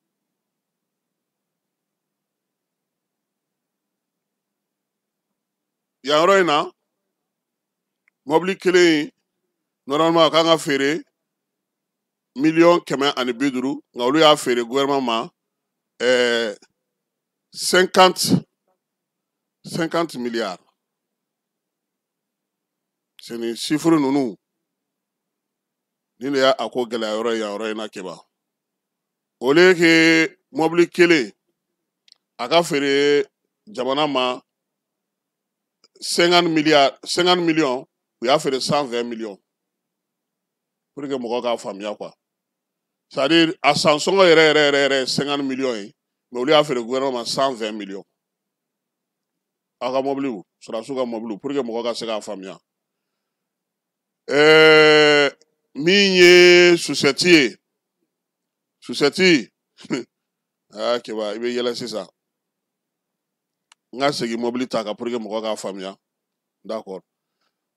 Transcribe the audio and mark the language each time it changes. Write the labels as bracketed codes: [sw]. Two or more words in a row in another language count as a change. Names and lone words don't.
[bm] yan yɔrɔ in na mɔbili kelen normalement a kan ka feere 150 nka olu y'a feere gouvernement ma [fr] 50 milliards c'est [bm] ni chiffre ninnu ni de y'a ko gɛlɛya yɔrɔ ye yan yɔrɔ in na kɛba [fr] au lieu que [bm] mɔbili kelen a ka feere jamana ma 50 millions u y'a feere 120 millions [fr] pour que [bm] mɔgɔw k'a faamuya [fr] quoi c'est à dire [bm] a san sɔngɔ yɛrɛ 50 millions ye mais olu y'a feere gouvernement ma 120 millions aw ka mɔbiliw sɔrɔdasiw ka mɔbiliw [fr] pour que [bm] mɔgɔw ka se k'a faamuya min ye susɛti ye susɛti kɛba i bɛ yɛlɛ sisan n ka segin mɔbili ta kan [fr] pour que [bm] mɔgɔw k'a